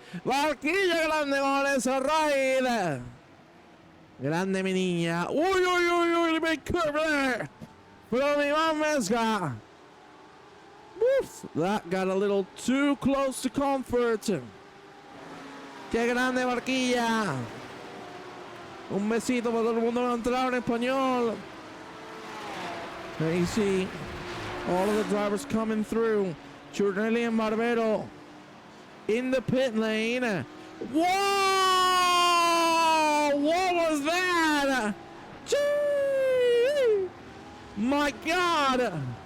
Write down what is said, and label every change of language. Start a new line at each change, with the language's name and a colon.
Spanish: Barquilla grande con esa raid. Grande mi niña.
English: Uy, uy, uy, uy, big curve there from Ivan Vesga. Woof, that got a little too close to comfort.
Spanish: Que grande Barquilla. Un besito para todo el mundo que entraron en español.
English: There you see all of the drivers coming through. Giornelli and Barbero in the pit lane. Whoa! What was that? Gee! My God!